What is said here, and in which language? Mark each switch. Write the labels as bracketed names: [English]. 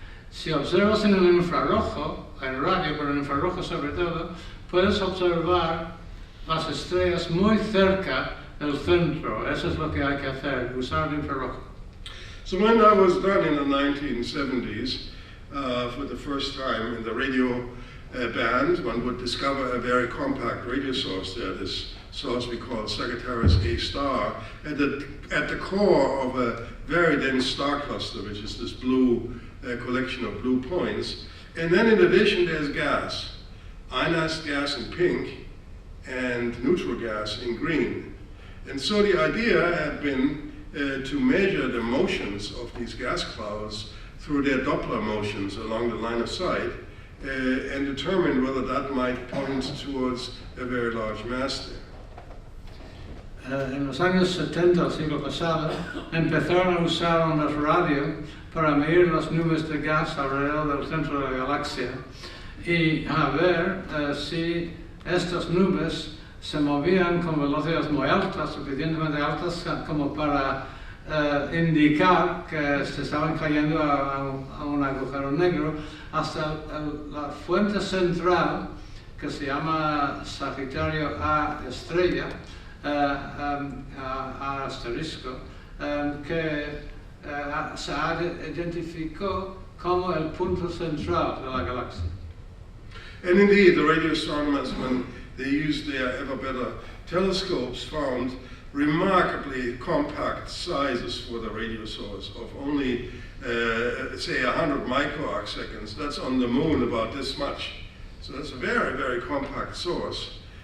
[Spanish] Si observas en el infrarrojo, en radio, pero en infrarrojo sobre todo, puedes observar las estrellas muy cerca del centro. Eso es lo que hay que hacer, usar el infrarrojo. [English] So when that was done in the 1970s, for the first time in the radio band, one would discover a very compact radio source there, this source we call Sagittarius A star, at the core of a very dense star cluster, which is this blue collection of blue points. And then in addition there's gas, ionized gas in pink and neutral gas in green. And so the idea had been to measure the motions of these gas clouds through their Doppler motions along the line of sight and determine whether that might point towards a very large mass there. [Spanish] En los años 70 del siglo pasado empezaron a usar ondas radio para medir las nubes de gas alrededor del centro de la galaxia y a ver si estas nubes se movían con velocidades muy altas, suficientemente altas como para indicar que se estaban cayendo a un agujero negro hasta la fuente central que se llama Sagitario A estrella, A asterisco, que se identificó como el punto central de la galaxia. [English] And indeed, the radio astronomers, when they used their ever better telescopes, found remarkably compact sizes for the radio source of only, say, 100 microarcseconds. That's on the moon about this much. So that's a very, very compact source.